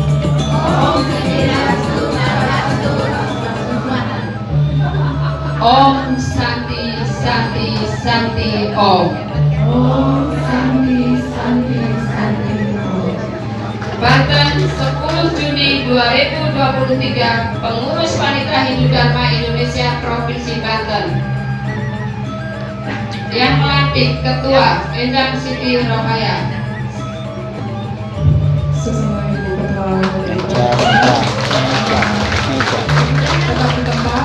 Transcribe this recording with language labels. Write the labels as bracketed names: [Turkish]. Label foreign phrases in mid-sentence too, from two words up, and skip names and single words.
[Sanskrit] Om Santi Santi Santi Om. [Indonesian] Banten 10 Juni 2023, Pengurus Wanita Hindu Dharma Indonesia Provinsi Banten. Yang melantik Ketua Endang Siti Rohaya. Semua ibu ketua tetap di tempat.